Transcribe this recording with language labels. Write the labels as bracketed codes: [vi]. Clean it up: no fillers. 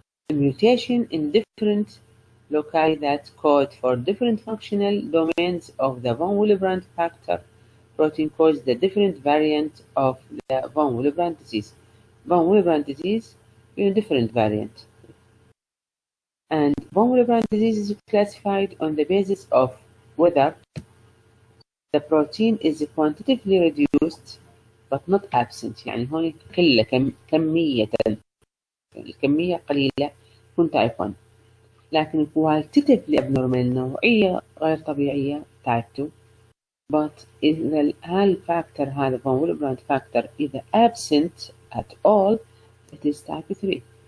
[en] A mutation in different loci that code for different functional domains of the von Willebrand factor protein cause the different variant of the von Willebrand disease. Von Willebrand disease is a different variant. And von Willebrand disease is classified on the basis of whether the protein is quantitatively reduced but not absent. [ar] يعني هون قلة كمية، الكمية قليلة يكون type 1. لكن [en] qualitatively abnormal [ar] نوعية غير طبيعية type 2. [en] but [ar] إذا هالفاكتور هذا [en] von Willebrand factor إذا absent at all it is type 3.